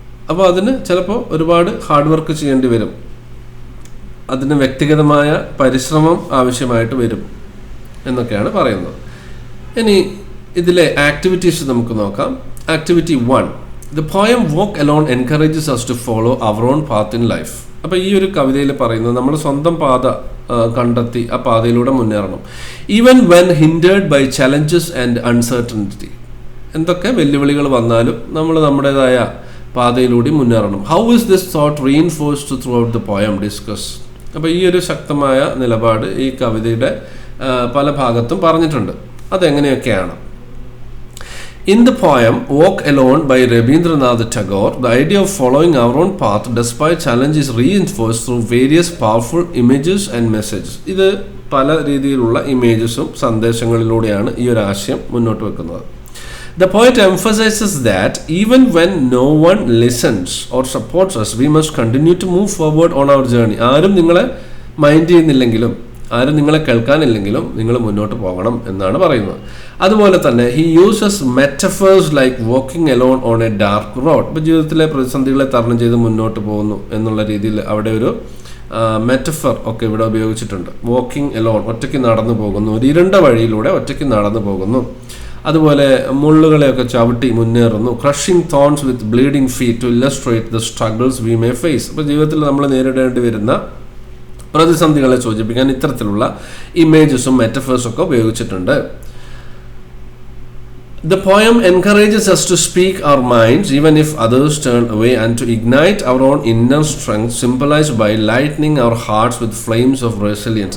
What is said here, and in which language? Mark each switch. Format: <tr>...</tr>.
<ml>അപ്പോൾ അതിന് ചിലപ്പോൾ ഒരുപാട് ഹാർഡ് വർക്ക് ചെയ്യേണ്ടി വരും, അതിന് വ്യക്തിഗതമായ പരിശ്രമം ആവശ്യമായിട്ട് വരും എന്നൊക്കെയാണ് പറയുന്നത്. ഇനി ഇതിലെ ആക്ടിവിറ്റീസ് നമുക്ക് നോക്കാം. Activity 1.</ml> <en>The poem Walk Alone encourages us to follow our own path in life.</en> <ml>അപ്പോൾ ഈ ഒരു കവിതയിൽ പറയുന്നത് നമ്മൾ സ്വന്തം പാത കണ്ടെത്തി ആ പാതയിലൂടെ മുന്നേറണം.</ml> <en>Even when hindered by challenges and uncertainty.</en> <ml>എന്തൊക്കെ വെല്ലുവിളികൾ വന്നാലും നമ്മൾ നമ്മുടേതായ പാതയിലൂടെ മുന്നേറണം.</ml> <en>How is this thought reinforced throughout the poem? Discuss.</en> <ml>അപ്പോൾ ഈ ഒരു ശക്തമായ നിലപാട് ഈ കവിതയുടെ പല ഭാഗത്തും പറഞ്ഞിട്ടുണ്ട്. അതെങ്ങനെയൊക്കെയാണ്?</ml> <en>In the poem Walk Alone by Rabindranath Tagore, the idea of following our own path despite challenge is reinforced through various powerful images and messages.</en> <ml>ഇത് പല രീതിയിലുള്ള ഇമേജസും സന്ദേശങ്ങളിലൂടെയാണ് ഈ ഒരു ആശയം മുന്നോട്ട് വെക്കുന്നത്.</ml> <en>The poet emphasizes that even when no one listens or supports us, we must continue to move forward on our journey.</en> <ml>ആരും നിങ്ങളെ മൈൻഡ് ചെയ്യുന്നില്ലെങ്കിലും, ആരും നിങ്ങളെ കേൾക്കാനില്ലെങ്കിലും നിങ്ങൾ മുന്നോട്ട് പോകണം എന്നാണ് പറയുന്നത്. അതുപോലെ തന്നെ</ml> <en>He uses metaphors like walking alone on a dark road.</en> <ml>ഇപ്പോൾ ജീവിതത്തിലെ പ്രതിസന്ധികളെ തരണം ചെയ്ത് മുന്നോട്ട് പോകുന്നു എന്നുള്ള രീതിയിൽ അവിടെ ഒരു മെറ്റഫർ ഒക്കെ ഇവിടെ ഉപയോഗിച്ചിട്ടുണ്ട്.</ml> <en>walking alone,</en> <ml>ഒറ്റയ്ക്ക് നടന്നു പോകുന്നു, ഒരു ഇരുണ്ട വഴിയിലൂടെ ഒറ്റയ്ക്ക് നടന്നു പോകുന്നു. അതുപോലെ മുള്ളുകളെയൊക്കെ ചവിട്ടി മുന്നേറുന്നു.</ml> <en>Crushing thorns with bleeding feet to illustrate the struggles we may face.</en> <ml>അപ്പോൾ ജീവിതത്തിൽ നമ്മൾ നേരിടേണ്ടി വരുന്ന പ്രതിസന്ധികളെ സൂചിപ്പിക്കാൻ ഇത്തരത്തിലുള്ള ഇമേജസും മെറ്റഫേഴ്സും ഒക്കെ ഉപയോഗിച്ചിട്ടുണ്ട്.</ml> <en>The poem encourages us to speak our minds even if others turn away and to ignite our own inner strength symbolized by lightening our hearts with flames of resilience.</en>